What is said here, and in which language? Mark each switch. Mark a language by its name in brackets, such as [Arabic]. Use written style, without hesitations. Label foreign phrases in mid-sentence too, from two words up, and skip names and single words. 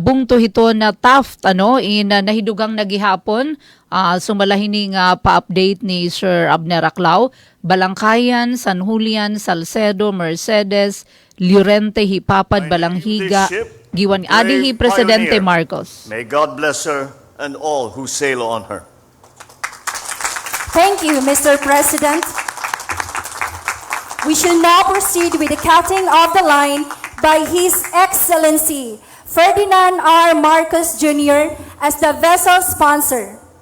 [Waray] bungto ito na Taft nahidugang nagihapon sumalahining pa-update ni Sir Abner Aclao, Balangkayan, San Julian, Salcedo, Mercedes, Llorente, Hipapad, Balanghiga, giwan adihi Presidente Marcos. [English] May God bless her and all who sail on her. Thank you, Mr. President. We shall now proceed with the cutting of the line by His Excellency Ferdinand R. Marcos Jr. as the vessel sponsor.